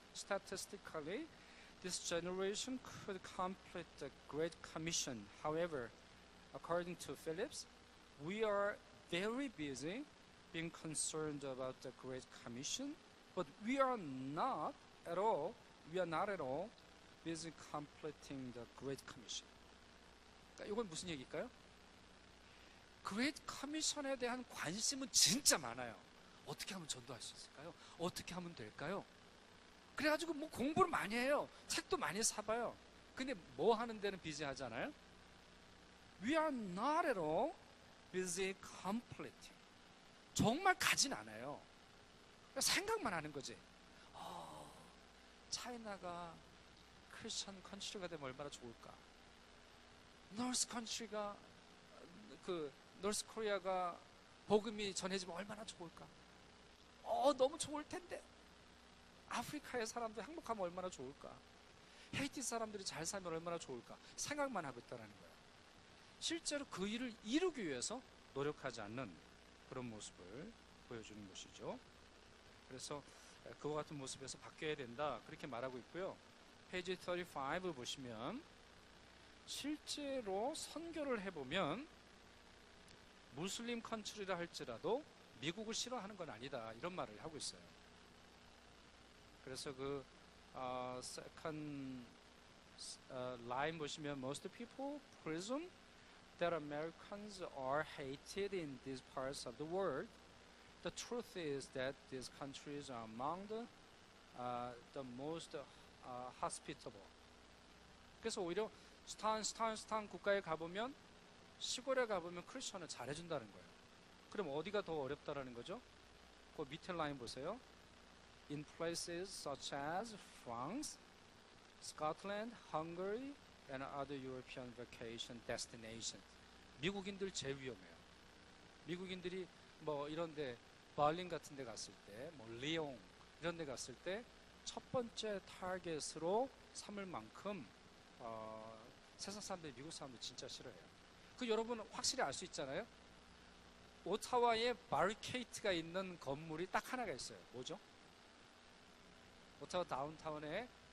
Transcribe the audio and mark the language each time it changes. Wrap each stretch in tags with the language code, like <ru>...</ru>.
<en>Statistically, this generation could complete the Great Commission. However, according to Phillips, we are very busy being concerned about the Great Commission, but we are not at all busy completing the Great Commission.</en> <ko>그러니까 이건 무슨 얘기일까요? 그레이트 커미션에 대한 관심은 진짜 많아요. 어떻게 하면 전도할 수 있을까요? 어떻게 하면 될까요? 그래가지고 뭐 공부를 많이 해요. 책도 많이 사봐요. 근데 뭐 하는 데는 비지하잖아요.</ko> <en>We are not at all busy completing.</en> <ko>정말 가진 않아요. 생각만 하는 거지. 차이나가 크리스천 컨트리가 되면 얼마나 좋을까? 노스 컨트리가 노스 코리아가 복음이 전해지면 얼마나 좋을까? 너무 좋을 텐데. 아프리카의 사람들 행복하면 얼마나 좋을까? 헤이티 사람들이 잘 살면 얼마나 좋을까? 생각만 하고 있다는 거예요. 실제로 그 일을 이루기 위해서 노력하지 않는 그런 모습을 보여주는 것이죠. 그래서 그와 같은 모습에서 바뀌어야 된다 그렇게 말하고 있고요. 페이지 35 보시면 실제로 선교를 해보면 무슬림 컨트리라 할지라도 미국을 싫어하는 건 아니다 이런 말을 하고 있어요.</ko> <en>그래서 second line 보시면 most people presume that Americans are hated in these parts of the world. The truth is that these countries are among the most hospitable.</en> <ko>그래서 오히려 스탄 국가에 가보면 시골에 가보면 크리스천을 잘해준다는 거예요. 그럼 어디가 더 어렵다라는 거죠? 그 밑에 라인 보세요.</ko> <en>In places such as France, Scotland, Hungary, and other European vacation destinations.</en> <ko>미국인들 제일 위험해요. 미국인들이 뭐 이런데 버린 같은 데 갔을 때, 뭐 리옹 이런 데 갔을 때 첫 번째 타겟으로 삼을 만큼 세상 사람들이 미국 사람들 진짜 싫어해요. 여러분 확실히 알 수 있잖아요. 오타와에 바리케이트가 있는 건물이 딱 하나가 있어요. 뭐죠? 오타와 다운타운에</ko>